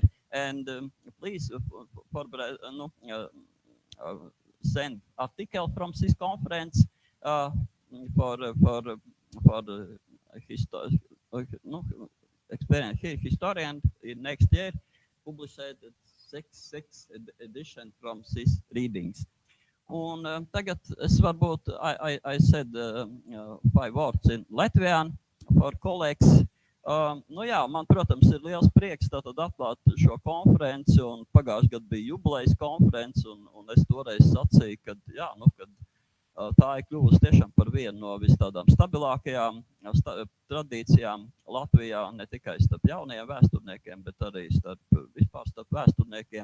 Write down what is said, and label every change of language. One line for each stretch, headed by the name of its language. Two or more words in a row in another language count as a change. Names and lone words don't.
English: And please send article from this conference for experienced historian in next year. Published sixth edition from these readings.
Latvian: Un tagad es varbūt
English: I said 5 words in Latvian for colleagues.
Latvian: Man, protams, ir liels prieks tātad atklāt šo konferenci, un pagājušajā gadā bija jubilejas konferenci, un es toreiz sacīju, ka tā ir kļuvusi tiešām par vienu no tādām stabilākajām tradīcijām Latvijā, ne tikai starp jaunajiem vēsturniekiem, bet arī vispār starp vēsturniekiem.